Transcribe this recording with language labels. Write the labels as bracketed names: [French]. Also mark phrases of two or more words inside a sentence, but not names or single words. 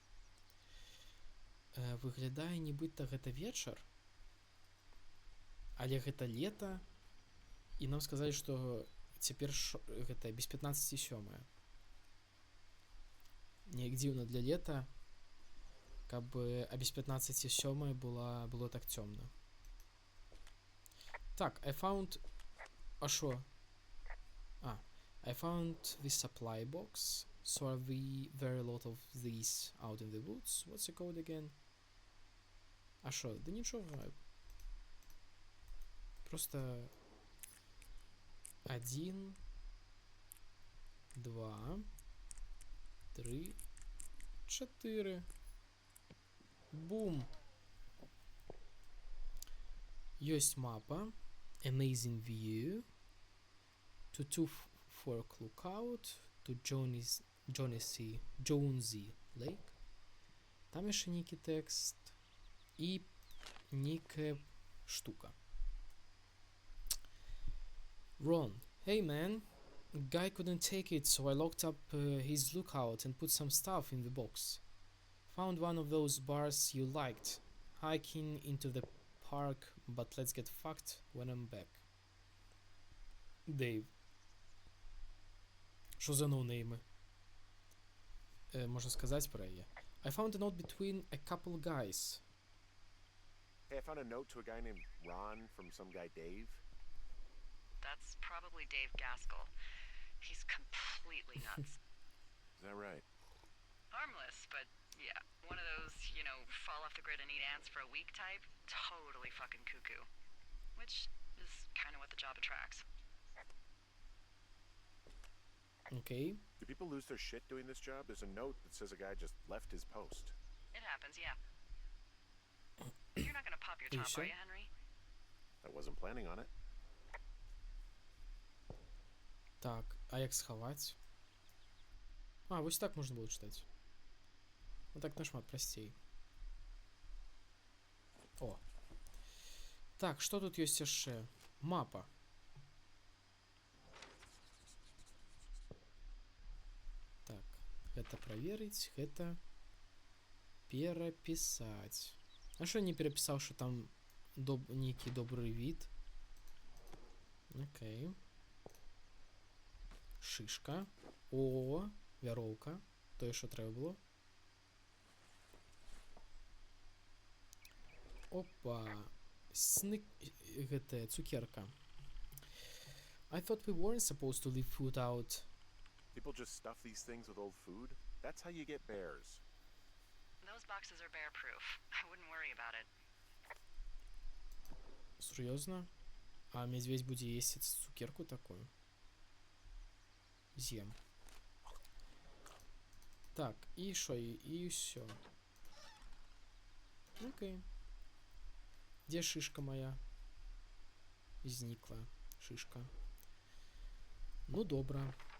[Belarusian] Выглядае нібыта гэта вечар, але гэта лета, і нам сказалі, што цяпер гэта без 15:07. Неяк дзіўна для лета, каб а без 15:07 было так цёмна. Так, [English] I found... [Ukrainian] А шо? [English] I found the supply box. So are we very lot of these out in the woods? What's the code again? [Ukrainian] А шо? Да нічого. [Belarusian] Просто... 1, 2, 3, 4. Бум! Ёсць мапа. [English] Amazing view. To 2 Fork Lookout. To Jonesy Lake. [Belarusian] Там яшчэ нейкі тэкст. І нейкая штука. [English] Ron. Hey man. Guy couldn't take it, so I locked up his lookout and put some stuff in the box. Found one of those bars you liked. Hiking into the park, but let's get fucked when I'm back. Dave. [Ukrainian] Що за ноунейми? Можна сказати про її. [English] I found a note between a couple guys. Hey, I found a note to a guy named Ron from some guy Dave. That's probably Dave Gaskell. He's completely nuts. Is that right? Harmless, but yeah, one of those, you know, fall off the grid and eat ants for a week type. Totally fucking cuckoo. Which is kind of what the job attracts. Okay. Do people lose their shit doing this job? There's a note that says a guy just left his post. It happens, yeah. You're not gonna pop your top, are you, Henry? I wasn't planning on it. [Belarusian] Так, а як сховать? А, вось так можна было читать. Вот так нашмат прасцей. О. Так, што тут ёсць яшчэ? Мапа. Так, гэта праверыць, гэта перапісаць. А што не перапісаў, што там нейкі добры від? Окей. Шишка. О, вяроўка. Тое, што трэба было. Опа. Снык... Гэтая цукерка. I thought we weren't supposed to leave food out. People just stuff these things with old food? That's how you get bears. Those boxes are bear-proof. I wouldn't worry about it. [Russian] Серьезно? А медведь [Belarusian] будзе есці цукерку такую? [Ukrainian] З'ем. Так, і що? І все. [Russian] Окей. Где шишка моя? [Ukrainian] Зникла шишка. Ну, добра.